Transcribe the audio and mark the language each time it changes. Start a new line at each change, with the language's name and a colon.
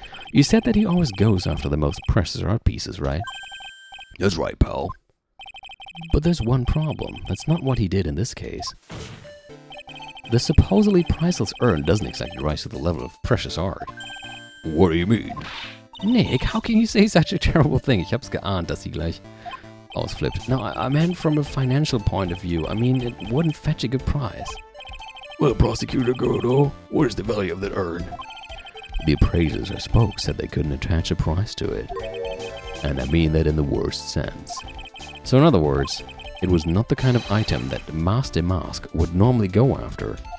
English: You said that he always goes after the most precious art pieces, right? That's right, pal. But there's one problem. That's not what he did in this case. The supposedly priceless urn doesn't exactly rise to the level of precious art. What do you mean? Nick, how can you say such a terrible thing?
German: Ich hab's geahnt, dass sie gleich ausflippt.
English: No, I meant from a financial point of view. I mean, it wouldn't fetch a good price. Well, Prosecutor Godot, what is the value of that urn? The appraisers I spoke said they couldn't attach a price to it. And I mean that in the worst sense. So in other words, it was not the kind of item that Master DeMasque would normally go after.